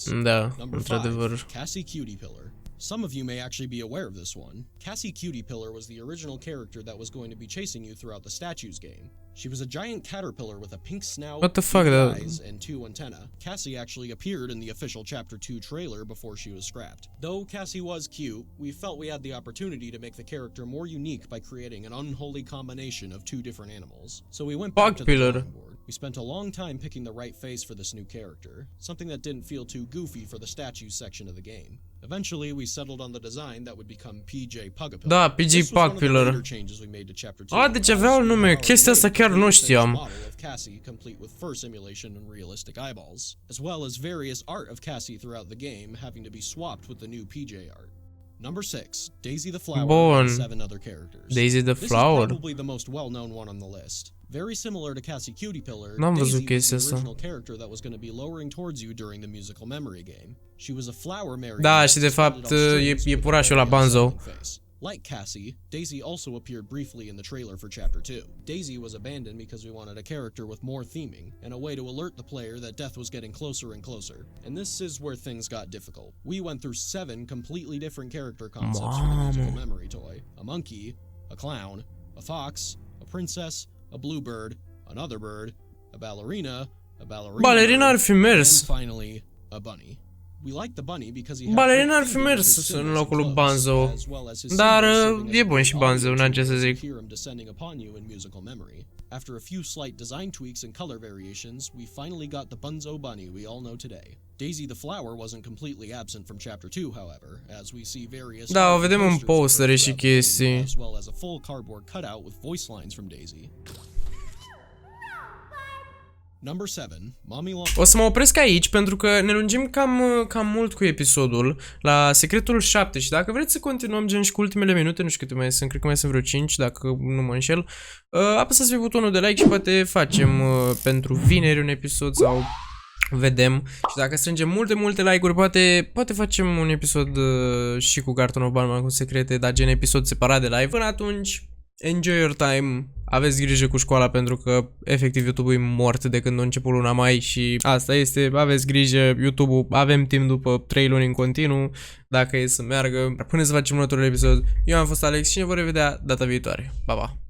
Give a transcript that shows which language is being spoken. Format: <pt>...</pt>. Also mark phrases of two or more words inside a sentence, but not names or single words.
<ro>Da,</ro> <en>Number 5,</en> <ro>într-adevăr.</ro> <en>Cassie Cutie Pillar. Some of you may actually be aware of this one. Cassie Cutie Pillar was the original character that was going to be chasing you throughout the Statues game. She was a giant caterpillar with a pink snout, What the fuck, two that- eyes, and 2 antennae. Cassie actually appeared in the official Chapter 2 trailer before she was scrapped. Though Cassie was cute, we felt we had the opportunity to make the character more unique by creating an unholy combination of 2 different animals. So we went back to the Pillar. drawing board. We spent a long time picking the right face for this new character, something that didn't feel too goofy for the statues section of the game. Eventually, we settled on the design that would become PJ Pugapillar.</en> <ro>Da, PJ</ro> <en>This was one of the Pugapillar. later changes we made to Chapter 2.</en> <ro>A, deci avea un nume, chestia asta chiar nu știam.</ro> <en>Model of Cassie, complete with fur simulation and realistic eyeballs, as well as various art of Cassie throughout the game having to be swapped with the new PJ art. Number 6, Daisy the Flower</en> <ro>Bun.</ro> <en>and 7 other characters. Daisy the This Flower. is probably the most well-known one on the list. Very similar to Cassie Cutie Pillar,</en> <ro>N-am</ro> <en>Daisy</en> <ro>văzut</ro> <en>was the</en> <ro>chestia asta.</ro> <en>original character that was going to be lowering towards you during the musical memory game. She was a flower marionette.</en> <ro>Da, și de fapt</ro> <en>suspended on strings</en> <ro>e</ro> <en>with a</en> <ro>purașul la very Banzo.</ro> <en>unsettling face. Like Cassie, Daisy also appeared briefly in the trailer for Chapter 2. Daisy was abandoned because we wanted a character with more theming, and a way to alert the player that death was getting closer and closer. And this is where things got difficult. We went through 7 completely different character concepts for the musical memory toy. A monkey, a clown, a fox, a princess, a bluebird, another bird, a ballerina</en> <ro>Balerina ar fi</ro> <en>and</en> <ro>mers.</ro> <en>finally, a bunny. We liked the bunny because he had</en> <ro>Balerina ar</ro> <en>great</en> <ro>fi</ro> <en>theming with</en> <ro>mers</ro> <en>his</en> <ro>în</ro> <en>symbols</en> <ro>locul lui</ro> <en>and clothes,</en> <ro>Banzo.</ro> <en>as well as his</en> <ro>Dar</ro> <en>symbols serving</en> <ro>e</ro> <en>as</en> <ro>bun și</ro> <en>audio</en> <ro>Banzo, n-am ce să</ro> <en>tunes</en> <ro>zic.</ro> <en>to hear him descending upon you in musical memory. After a few slight design tweaks and color variations, we finally got the Bunzo bunny we all know today. Daisy the Flower wasn't completely absent from Chapter 2, however, as we see various</en> <ro>Da, o</ro> <en>art</en> <ro>vedem în</ro> <en>posters of her</en> <ro>postere și</ro> <en>throughout the game,</en> <ro>chestii.</ro> <en>as well as a full cardboard cutout with voice lines from Daisy. Number 7, Mommy Long.</en> <ro>O să mă opresc aici pentru că ne lungim cam mult cu episodul la secretul 7 și dacă vreți să continuăm gen și cu ultimele minute, nu știu câte mai sunt, cred că mai sunt vreo 5 dacă nu mă înșel, apăsați pe butonul de like și poate facem pentru vineri un episod sau vedem. Și dacă strângem multe like-uri, poate facem un episod și cu Carton of Batman cu secrete, dar gen episod separat de live. Până atunci,</ro> <en>enjoy your time,</en> <ro>aveți grijă cu școala pentru că efectiv YouTube-ul e mort de când a început luna mai și asta este, aveți grijă, YouTube-ul, avem timp după 3 luni în continuu, dacă e să meargă. Până să facem următorul episod, eu am fost Alex și ne vom revedea data viitoare. Pa, pa!</ro>